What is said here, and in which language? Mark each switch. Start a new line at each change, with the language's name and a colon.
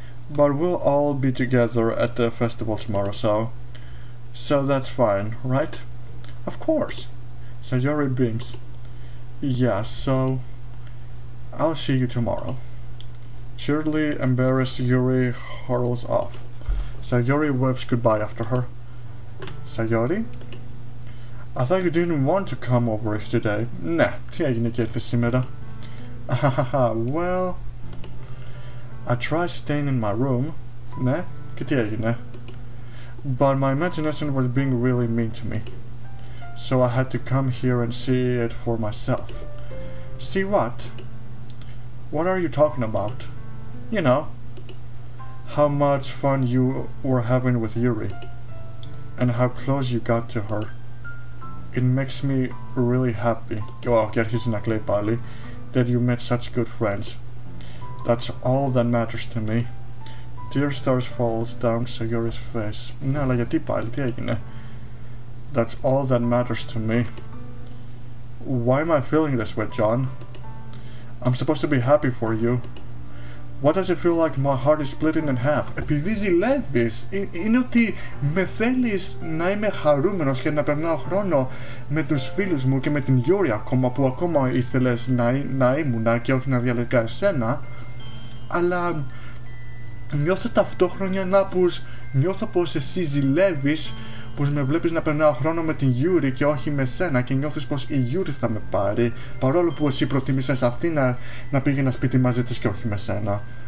English: But we'll all be together at the festival tomorrow, so that's fine, right? Of course. Sayori beams. Yeah, so I'll see you tomorrow. Cheerily embarrassed, Yuri hurls off. Sayori waves goodbye after her. Sayori? I thought you didn't want to come over today.
Greek: Nah, τι έγινε και ήρθες σήμερα?
English: Well, I tried staying in my room.
Greek: Ναι, και τι έγινε?
English: But my imagination was being really mean to me. So I had to come here and see it for myself. See what? What are you talking about? You know, how much fun you were having with Yuri, and how close you got to her. It makes me really happy.
Greek: Και αρχίζει να κλαίει πάλι.
English: That you met such good friends. That's all that matters to me. Tear stars falls down Sayori's face.
Greek: Ναι, αλλά γιατί πάλι, τι έγινε?
English: That's all that matters to me. Why am I feeling this way, John? I'm supposed to be happy for you. What does it feel like my heart is splitting in half?
Greek: Επειδή ζηλεύεις, είναι ότι με θέλεις να είμαι χαρούμενος και να περνάω χρόνο με τους φίλους μου και με την Γιώρη ακόμα, που ακόμα ήθελες να ήμουνα και όχι να διαλέγα εσένα, αλλά νιώθω ταυτόχρονα νιώθω πως εσύ ζηλεύεις, πως με βλέπεις να περνάω χρόνο με την Γιώρη και όχι με σένα, και νιώθεις πως η Γιώρη θα με πάρει, παρόλο που εσύ προτίμησες αυτή να πήγε ένα σπίτι μαζί της και όχι με σένα.